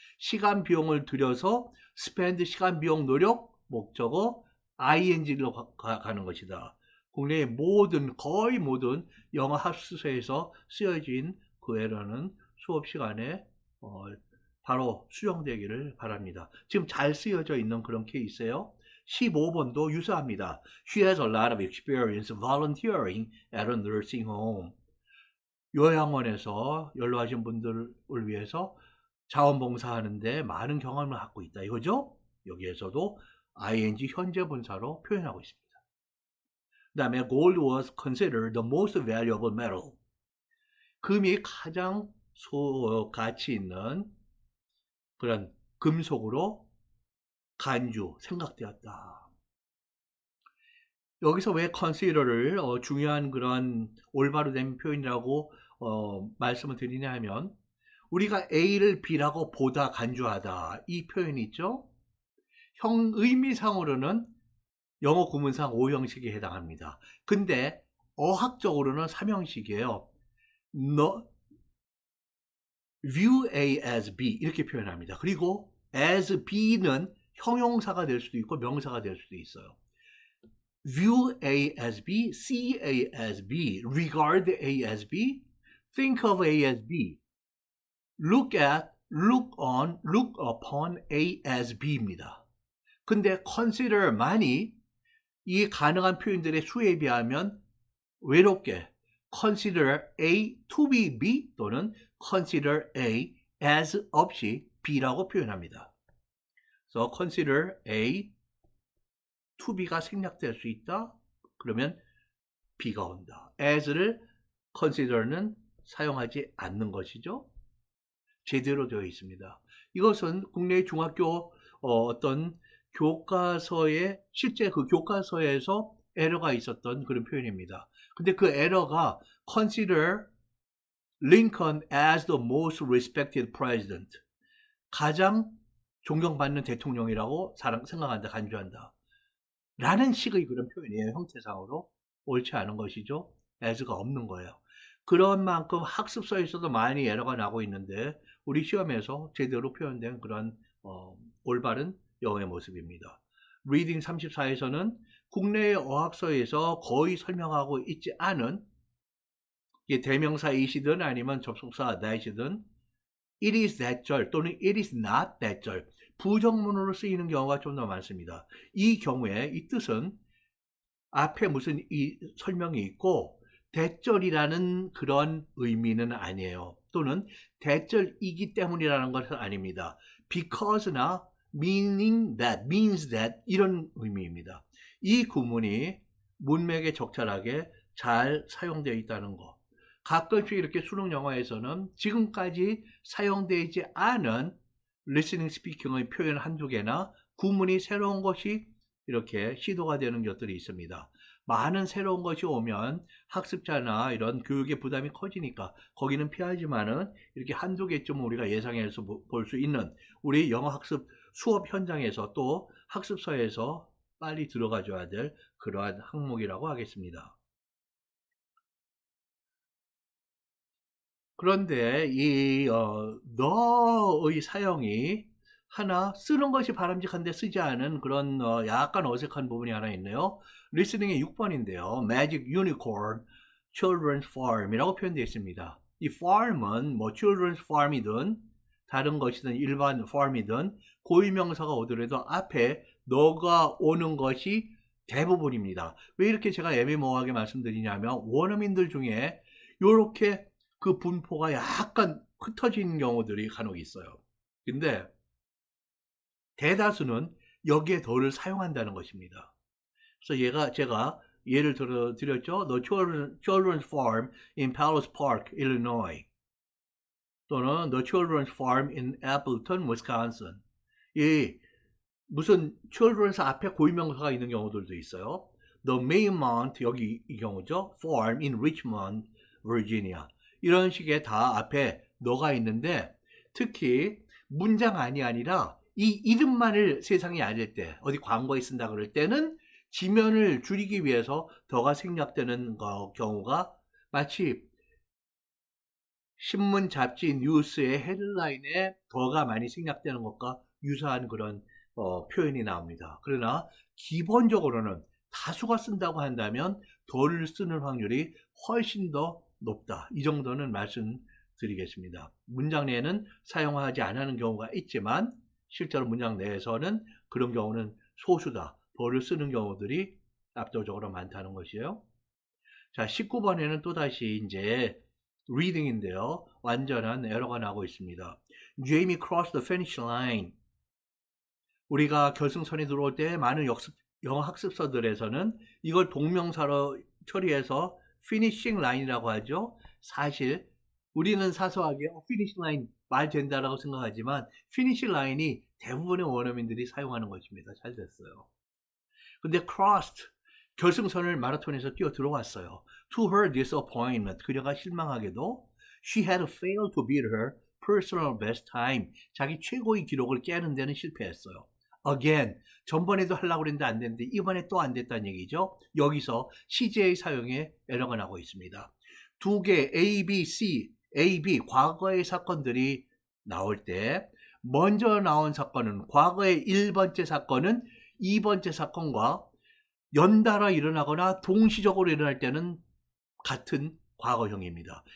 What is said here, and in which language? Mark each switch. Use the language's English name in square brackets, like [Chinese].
[Korean] 시간 비용을 들여서 spend 시간 비용 노력 목적어 ing로 가는 것이다. 국내의 모든 거의 모든 영어 학습서에서 쓰여진 그 에러는 수업 시간에 바로 수정되기를 바랍니다. 지금 잘 쓰여져 있는 그런 케이스예요. 15번도 유사합니다. [English] She has a lot of experience volunteering at a nursing home. [Korean] 요양원에서 연로하신 분들을 위해서 자원봉사하는데 많은 경험을 갖고 있다. 이거죠? 여기에서도 ing 현재 분사로 표현하고 있습니다. 그 다음에 [English] gold was considered the most valuable metal. [Korean] 금이 가장 가치 있는 그런 금속으로 생각되었다. 여기서 왜 consider를 중요한 그런 올바로 된 표현이라고 말씀을 드리냐 하면 우리가 A를 B라고 보다 간주하다 이 표현이 있죠. 의미상으로는 영어 구문상 5형식에 해당합니다. 근데 어학적으로는 3형식이에요. [English] view A as B [Korean] 이렇게 표현합니다. 그리고 as B는 형용사가 될 수도 있고 명사가 될 수도 있어요. [English] view A as B, see A as B, regard A as B, think of A as B, look at, look on, look upon A as B입니다. [Korean] 근데 consider만이 이 가능한 표현들의 수에 비하면 외롭게 consider A to be B 또는 consider A as 없이 B라고 표현합니다. 그래서 consider A to B가 생략될 수 있다. 그러면 B가 온다. as를 consider는 사용하지 않는 것이죠. 제대로 되어 있습니다. 이것은 국내 중학교 어떤 교과서에 실제 그 교과서에서 에러가 있었던 그런 표현입니다. 근데 그 에러가 [English] consider Lincoln as the most respected president. [Korean] 가장 존경받는 대통령이라고 생각한다, 간주한다. 라는 식의 그런 표현이에요. 형태상으로. 옳지 않은 것이죠. as가 없는 거예요. 그런 만큼 학습서에서도 많이 에러가 나고 있는데 우리 시험에서 제대로 표현된 그런 올바른 영어의 모습입니다. 리딩 34에서는 국내의 어학서에서 거의 설명하고 있지 않은 대명사이시든 아니면 접속사 that이든 it is that 절 또는 it is not that 절 부정문으로 쓰이는 경우가 좀 더 많습니다. 이 경우에 이 뜻은 앞에 무슨 이 설명이 있고 대절이라는 그런 의미는 아니에요. 또는 대절이기 때문이라는 것은 아닙니다. [English] because나 meaning that, means that [Korean] 이런 의미입니다. 이 구문이 문맥에 적절하게 잘 사용되어 있다는 거. 가끔씩 이렇게 수능 영어에서는 지금까지 사용되지 않은 listening speaking의 표현 한두 개나 구문이 새로운 것이 이렇게 시도가 되는 것들이 있습니다. 많은 새로운 것이 오면 학습자나 이런 교육의 부담이 커지니까 거기는 피하지만은 이렇게 한두 개쯤 우리가 예상해서 볼 수 있는 우리 영어 학습 수업 현장에서 또 학습서에서 빨리 들어가 줘야 될 그러한 항목이라고 하겠습니다. 그런데 이 너의 사용이 하나 쓰는 것이 바람직한데 쓰지 않은 그런 약간 어색한 부분이 하나 있네요. 리스닝의 6번인데요. Magic Unicorn Children's Farm이라고 표현되어 있습니다. 이 farm은 뭐 children's farm이든 다른 것이든 일반 farm이든 고유명사가 오더라도 앞에 너가 오는 것이 대부분입니다. 왜 이렇게 제가 애매모호하게 말씀드리냐면 원어민들 중에 이렇게 그 분포가 약간 흩어진 경우들이 간혹 있어요. 근데 대다수는 여기에 더를 사용한다는 것입니다. 그래서 제가 예를 들어 드렸죠. [English] The Children's Farm in Palos Park, Illinois. 또는 The Children's Farm in Appleton, Wisconsin. [Korean] 이 무슨 children's 앞에 고유명사가 있는 경우들도 있어요. The Maymount, 여기 이 경우죠. [English] Farm in Richmond, Virginia. [Korean] 이런 식의 다 앞에 너가 있는데 특히 문장 안이 아니라 이 이름만을 세상에 알릴 때 어디 광고에 쓴다 그럴 때는 지면을 줄이기 위해서 더가 생략되는 경우가 마치 신문, 잡지, 뉴스의 헤드라인에 더가 많이 생략되는 것과 유사한 그런 표현이 나옵니다. 그러나 기본적으로는 다수가 쓴다고 한다면 더를 쓰는 확률이 훨씬 더 높다. 이 정도는 말씀드리겠습니다. 문장 내에는 사용하지 않는 경우가 있지만 실제로 문장 내에서는 그런 경우는 소수다. 더를 쓰는 경우들이 압도적으로 많다는 것이에요. 자, 19번에는 또다시 이제 reading인데요. 완전한 에러가 나고 있습니다. [English] Jamie crossed the finish line. [Korean] 우리가 결승선에 들어올 때 많은 영어 학습서들에서는 이걸 동명사로 처리해서 finishing line이라고 하죠. 사실 우리는 사소하게 finish line 말 된다라고 생각하지만 finish line이 대부분의 원어민들이 사용하는 것입니다. 잘 됐어요. 근데 crossed 결승선을 마라톤에서 뛰어 들어왔어요. [English] To her disappointment [Korean] 그녀가 실망하게도 [English] she had failed to beat her personal best time [Korean] 자기 최고의 기록을 깨는 데는 실패했어요. Again 전번에도 하려고 했는데 안 됐는데 이번에 또 안 됐다는 얘기죠. 여기서 CJ 사용에 에러가 나고 있습니다. 두 개 A, B, C, A, B 과거의 사건들이 나올 때 먼저 나온 사건은 과거의 1번째 사건은 2번째 사건과 연달아 일어나거나 동시적으로 일어날 때는 같은 과거형입니다.